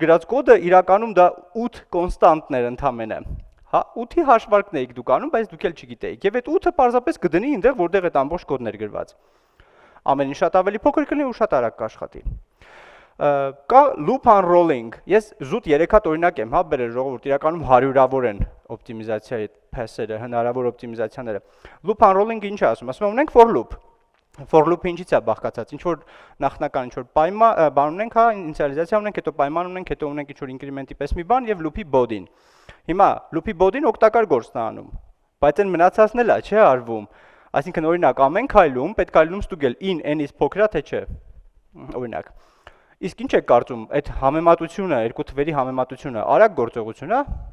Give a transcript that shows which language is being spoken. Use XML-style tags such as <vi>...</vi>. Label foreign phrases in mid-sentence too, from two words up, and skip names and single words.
<hy>գրած կոդը իրականում դա 8 կոնստանտներ ընդամենը։ Հա 8-ի հաշվարկն եք դուք անում, բայց դուք էլ չգիտեիք։ Եվ այդ 8-ը պարզապես կդնի այնտեղ, որտեղ այդ ամբողջ կոդն էր գրված։ Ամեն ինչ շատ ավելի փոքր կլինի ու շատ արագ կաշխատի։ Կա</hy> <en>loop unrolling։</en> <hy>Ես զուտ 3 հատ օրինակ եմ, հա, բերել ժողովուրդ, իրականում հարյուրավոր են օպտիմիզացիայի փեսերը, հնարավոր օպտիմիզացիաները։ Loop unrolling-ը ինչ է ասում։ Ասում ունենք</hy> <en>for loop։ For loop-ը</en> <hy>ինչից է բաղկացած։ Ինչ որ նախնական ինչ որ բան ունենք, հա, ինիցիալիզացիա ունենք, հետո պայման ունենք, հետո ունենք ինչ որ ինկրեմենտի պես մի բան եւ</hy> <en>loop-ի body-ն։</en> <hy>Հիմա</hy> <en>loop-ի body-ն</en> <hy>օգտակար գործն է անում, բայց այն մնացածն էլ է, չէ, արվում։ Այսինքն օրինակ ամեն քայլում պետք է լինում ստուգել in n-ից փոքր է թե չէ։ Օրինակ։ Իսկ ինչ է կարծում, այդ համեմատությունը, երկու թվերի համեմատությունը արագ գործողություն է։</hy>